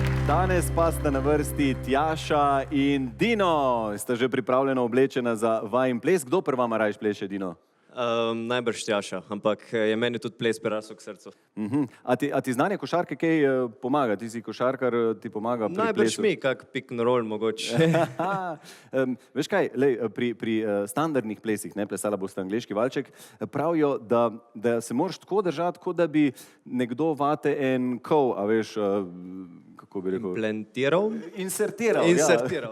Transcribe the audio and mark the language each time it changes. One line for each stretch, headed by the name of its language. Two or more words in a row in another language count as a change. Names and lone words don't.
Slovenian: Danes pa sta na vrsti Tjaša in Dino. Sta že pripravljena oblečena za vajin ples. Kdo pri vama rajš pleše, Dino? Najbrž Tjaša, ampak je meni tudi ples prerasel k srcu. A ti znanje košarke kaj pomaga? Ti si košarkar, ti pomaga pri plesu? Najbrž mi, kak
English: pick and roll
Slovenian: mogoče. Veš kaj, pri standardnih plesih, plesala boste angleški valček, pravijo, da se moraš tako držati, kot da bi nekdo vate en kol, a veš, kako bi rekel? Implentiral? Insertiral, Insertiral,